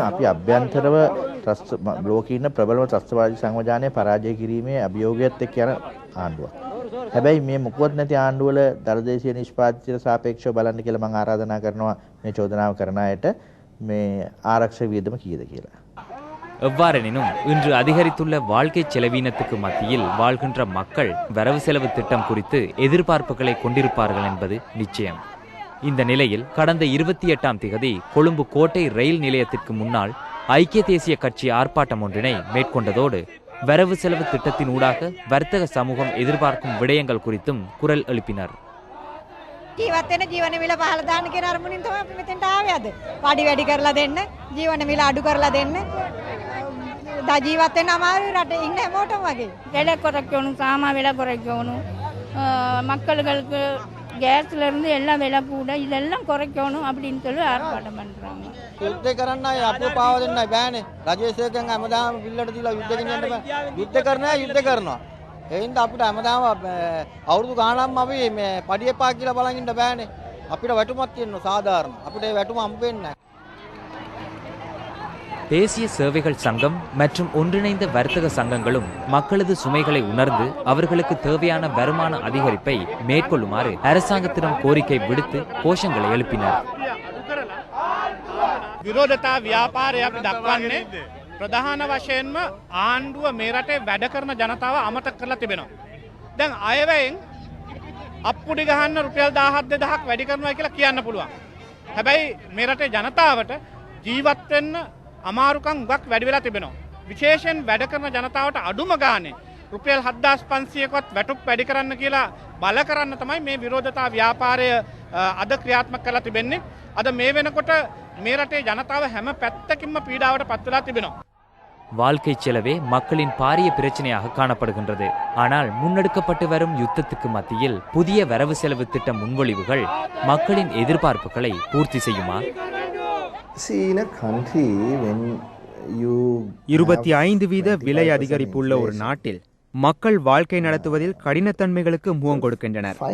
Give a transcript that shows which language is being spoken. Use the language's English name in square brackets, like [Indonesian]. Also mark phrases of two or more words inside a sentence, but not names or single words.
[Sinhala] අපි අභ්‍යන්තරව ලෝකේ ඉන්න ප්‍රබලම ත්‍රස්තවාදී සංවිධානය පරාජය කිරීමේ අභියෝගයත් එක්ක යන ආණ්ඩුවක්. හැබැයි මේ මොකවත් නැති ආණ්ඩුවල දළදේශීය නිෂ්පාදිතයට සාපේක්ෂව බලන්න කියලා මම ආරාධනා කරනවා මේ චෝදනාව කරන අයට මේ ආරක්ෂක වියදම කීයද කියලා. [Tamil] எவ்வாறெனினும் இன்று அதிகரித்துள்ள வாழ்க்கை செலவீனத்துக்கு மத்தியில் வாழ்கின்ற மக்கள் வரவு செலவு திட்டம் குறித்து எதிர்பார்ப்புகளை கொண்டிருப்பார்கள் என்பது நிச்சயம். இந்த நிலையில் கடந்த 28ஆம் திகதி கொழும்பு கோட்டை ரயில் நிலையத்திற்கு முன்னால் ஐக்கிய தேசிய கட்சி ஆர்ப்பாட்டம் ஒன்றினை மேற்கொண்டதோடு வரவு செலவு திட்டத்தின் ஊடாக வர்த்தக சமூகம் எதிர்பார்க்கும் விடயங்கள் குறித்தும் குரல் எழுப்பினர். [Sinhala] ජීවත් වෙන ජීවන මිල පහළ දාන්න කියන අරමුණින් තමයි අපි මෙතෙන්ට ආවේ අද. පඩි වැඩි කරලා දෙන්න, ජීවන මිල අඩු කරලා දෙන්න. ජීවත් වෙන්න අමාරුයි රටේ ඉන්න හැමෝටම වගේ. [Tamil] விலை குறைக்கணும், சாமான் விலை குறைக்கணும், மக்களுக்கு கேஸ்ல இருந்து எல்லாம் விலை கூட இதெல்லாம் குறைக்கணும் அப்படின்னு சொல்லி ஆர்ப்பாட்டம் பண்றாங்க. [Sinhala] යුද්ධ කරන්නයි අපේ පාව දෙන්නයි බෑනේ. රජයේ සේකයන් හැමදාම බිල්ලට දීලා යුද්ධ ගෙනියන්න බෑ. යුද්ධ කරනවා යුද්ධ කරනවා. ඒ හින්දා අපිට හැමදාම අවුරුදු ගාණක්ම අපි මේ පඩිය පා කියලා බලන් ඉන්න බෑනේ. අපිට වැටුමක් තියෙනවා සාධාරණ. අපිට ඒ වැටුම හම්බ වෙන්නේ නැහැ. [Tamil] தேசிய சேவைகள் சங்கம் மற்றும் ஒன்றிணைந்த வர்த்தக சங்கங்களும் மக்களது சுமைகளை உணர்ந்து அவர்களுக்கு தேவையான வருமான அதிகரிப்பை மேற்கொள்ளுமாறு அரசாங்கத்திடம் கோரிக்கை விடுத்து கோஷங்களை எழுப்பினர். [Sinhala] විරෝධතා ව්‍යාපාරය අපි දක්වන්නේ ප්‍රධාන වශයෙන්ම ආණ්ඩුව මේ රටේ වැඩ කරන ජනතාව අමතක කරලා තිබෙනවා. දැන් අයවැයෙන් අප්පුඩි ගහන්න රුපියල් 17,000ක් වැඩි කරනවා කියලා කියන්න පුළුවන්. හැබැයි මේ රටේ ජනතාවට ජීවත් වෙන්න අමාරුකම් ගොඩක් වැඩි වෙලා තිබෙනවා. විශේෂයෙන් වැඩ කරන ජනතාවට අඩුම ගානේ රුපියල් 7,500කවත් වැටුප් වැඩි කරන්න කියලා බල කරන්න තමයි මේ විරෝධතා ව්‍යාපාරය අද ක්‍රියාත්මක කරලා තිබෙන්නේ. අද මේ වෙනකොට මේ රටේ ජනතාව හැම පැත්තකින්ම පීඩාවට පත් වෙලා තිබෙනවා. [Tamil] வாழ்க்கை செலவே மக்களின் பாரிய பிரச்சனையாக காணப்படுகின்றது. ஆனால் முன்னெடுக்கப்பட்டு வரும் யுத்தத்துக்கு மத்தியில் புதிய வரவு செலவு திட்ட முன்மொழிவுகள் மக்களின் எதிர்பார்ப்புகளை பூர்த்தி செய்யுமா? 25% விலை அதிகரிப்பு உள்ள ஒரு நாட்டில் மக்கள் வாழ்க்கை நடத்துவதில் கடினத்தன்மைகளுக்கு முகம் கொடுக்கின்றனர்.